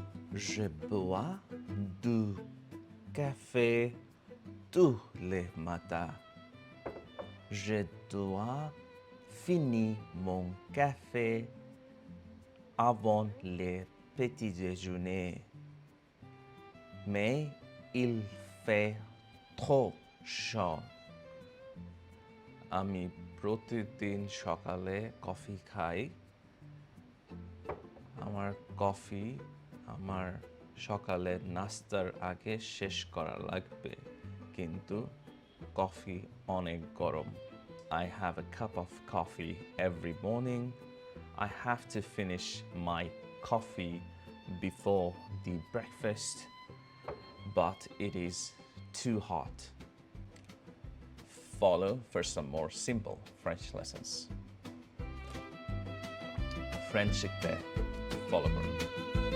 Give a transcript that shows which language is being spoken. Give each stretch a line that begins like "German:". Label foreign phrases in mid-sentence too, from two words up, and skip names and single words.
French: Je bois du café tous les matins. Je dois finir mon café avant le petit déjeuner. Mais il fait trop chaud.
Bangla: আমি প্রতিদিন সকালে কফি খাই। আমার কফি আমার সকালে নাস্তার আগে শেষ করা লাগবে, কিন্তু কফি অনেক গরম।
English: I have a cup of coffee every morning. I have to finish my coffee before the breakfast, but it is too hot. Follow for some more simple French lessons.
Bangla: ফ্রেঞ্চ শিখতে ফলো করুন।